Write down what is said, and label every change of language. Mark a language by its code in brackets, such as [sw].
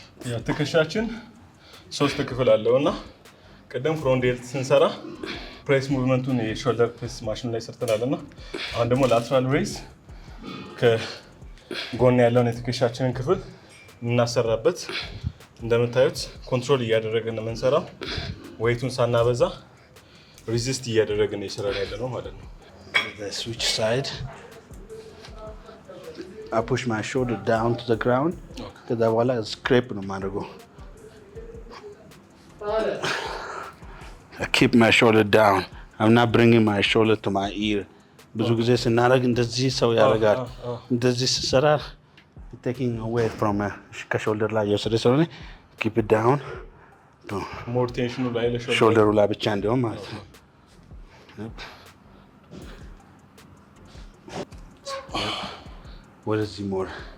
[am] ያው ትከሻችን 3 ክፍል አለው እና ቀደም ፍሮንት ዴልት ስንሰራ ፕሬስ ሙቭመንቱን የሾልደር ፕሬስ ማሽን ላይ ሰርተናል እና አሁን ደግሞ ላተራል ሬዝ ከጎን ያለውን የትከሻችንን ክፍል የምናሰራበት እንደምታዩት ኮንትሮል እያደረግን ነው የምንሰራው። ዌይቱን ሳናበዛ ሪዚስት እያደረግን እየሰራን ያለ ነው ማለት ነው። [en] switch side I push my shoulder down to the ground. [am] ከዛ በኋላ ስክሬፕ ነው የማደርገው። [en] I keep my shoulder down. I'm not bringing my shoulder to my ear. [am] ብዙ ጊዜ ስናደርግ እንደዚህ ሰው ያደርጋል። እንደዚህ ስሰራ [en] taking away from [am] ከሾልደር ላይ የወሰደ ስለሆነ [en] keep it down. [am] ሞር ቴንሽኑ ላይ ሾልደሩ ላይ ብቻ እንዲሆን ማለት ነው። [en] What is more?